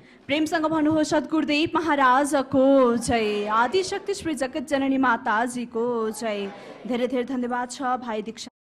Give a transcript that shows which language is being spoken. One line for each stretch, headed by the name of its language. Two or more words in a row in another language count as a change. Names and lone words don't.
Nepali: प्रेमसँग भन्नुहोस् सद्गुरुदेव महाराजको जय, आदिशक्ति श्री जगत जननी माताजीको जय। धेरै धेरै धन्यवाद छ भाइ दीक्षा।